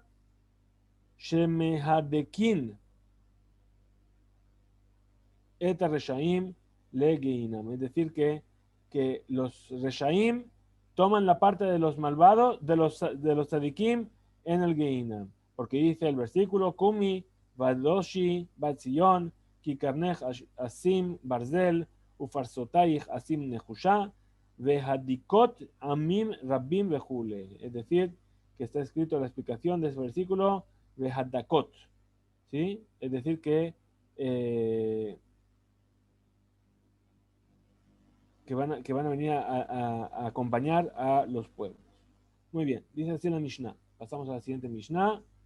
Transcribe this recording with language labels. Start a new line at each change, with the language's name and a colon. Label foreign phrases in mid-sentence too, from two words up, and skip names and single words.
Hebrew: שמהדקין את רשעים לגיהנם.
Spanish: Es decir, que los reshaim toman la parte de los malvados, de los tzadikim en el geinam. Porque dice el versículo, Kumi,
Hebrew: ודושי, בת ציון, כי קרנך אשים ברזל, ופרסותיך אשים נחושה, והדקות עמים רבים וכולי.
Spanish: Es decir, que está escrito la explicación de ese versículo, Vehadakot. ¿Sí? Es decir, que van a venir a acompañar a los pueblos. Muy bien, dice así la Mishnah. Pasamos a la siguiente Mishnah.